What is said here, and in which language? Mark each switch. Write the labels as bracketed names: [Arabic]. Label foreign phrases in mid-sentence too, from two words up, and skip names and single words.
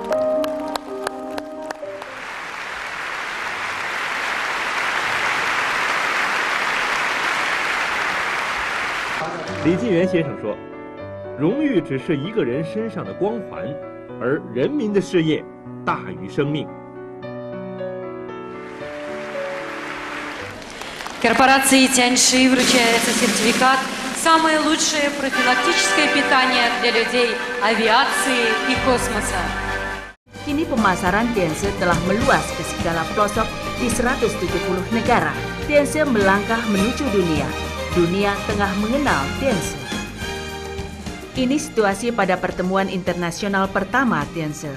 [Chinese] 李金元先生说：“荣誉只是一个人身上的光环，而人民的事业大于生命。” [Russian] Корпорации Тяньши вручается сертификат «Самое лучшее профилактическое питание для людей, авиации и космоса». [Indonesian] Kini pemasaran Tianse telah meluas ke segala pelosok di 170 negara. Tianse melangkah menuju dunia. Dunia tengah mengenal Tianse. Ini situasi pada pertemuan internasional pertama Tianse.